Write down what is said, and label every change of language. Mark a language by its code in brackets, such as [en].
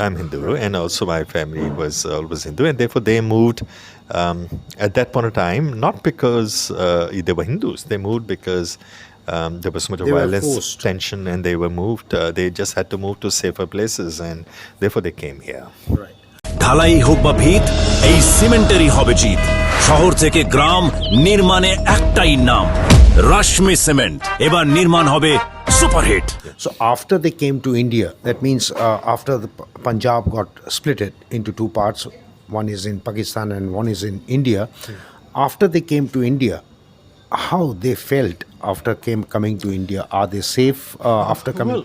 [en] I'm Hindu, and also my family was always Hindu, and therefore they moved at that point of time, not because they were Hindus. They moved because there was so much of They were violence, forced. tension, and they were moved. They just had to move to safer places, and therefore they came here. Right. [bn] ঢালাই হোক বা ভিত, এই সিমেন্টেরই হবে জিত। শহর থেকে গ্রাম নির্মাণে একটাই নাম, রাশমি সিমেন্ট। এবার নির্মাণ হবে superhit. [en] So after they came to India, that means after the Punjab got splitted into two parts, one is in Pakistan and one is in India. After they came to India, how they felt after coming to India? Are they safe after coming?